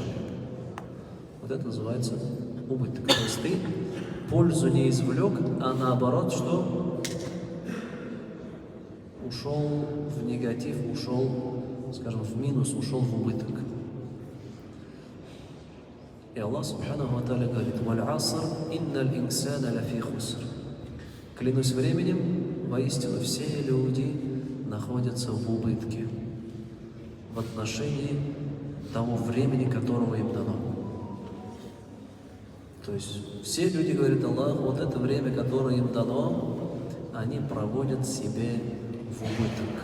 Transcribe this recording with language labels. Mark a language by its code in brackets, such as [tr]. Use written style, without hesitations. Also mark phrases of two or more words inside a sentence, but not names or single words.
[ru] Вот это называется убыток. То есть ты пользу не извлек, а наоборот, что? Ушел в негатив, ушел, скажем, в минус, ушел в убыток. [ar] И Аллах سبحانه وتعالى говорит: «والعصر إن الإنسان لفي خسر». [ru] Клянусь временем, воистину все люди находятся в убытке в отношении того времени, которого им дано. То есть все люди, говорит Аллах, вот это время, которое им дано, они проводят себе в убыток.